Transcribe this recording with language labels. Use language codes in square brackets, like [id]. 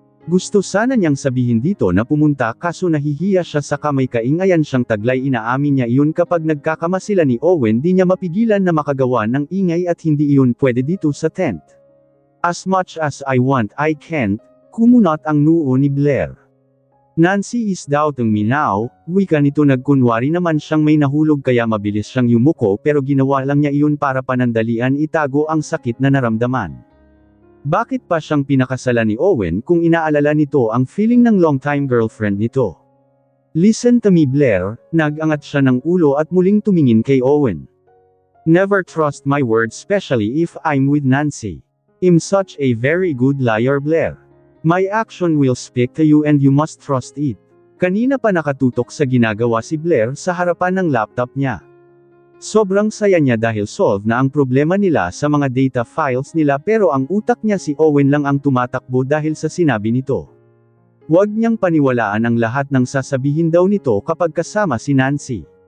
[tl] Gusto sana niyang sabihin dito na pumunta kaso nahihiya siya sa kamay kaingayan siyang taglay inaamin niya iyon kapag nagkakama sila ni Owen di niya mapigilan na makagawa ng ingay at hindi iyon pwede dito sa tent. [en] As much as I want I can't, [tl] kumunat ang noo ni Blair. [en] Nancy is doubting me now, [tl] wika nito nagkunwari naman siyang may nahulog kaya mabilis siyang yumuko pero ginawa lang niya iyon para panandalian itago ang sakit na naramdaman. Bakit pa siyang pinakasalan ni Owen kung inaalala nito ang feeling ng long-time girlfriend nito? [en] Listen to me Blair, [tl] nag-angat siya ng ulo at muling tumingin kay Owen. [en] Never trust my words especially if I'm with Nancy. I'm such a very good liar Blair. My action will speak to you and you must trust it. [tl] Kanina pa nakatutok sa ginagawa si Blair sa harapan ng laptop niya. Sobrang saya niya dahil solve na ang problema nila sa mga data files nila pero ang utak niya si Owen lang ang tumatakbo dahil sa sinabi nito. Huwag niyang paniwalaan ang lahat ng sasabihin daw nito kapag kasama si Nancy.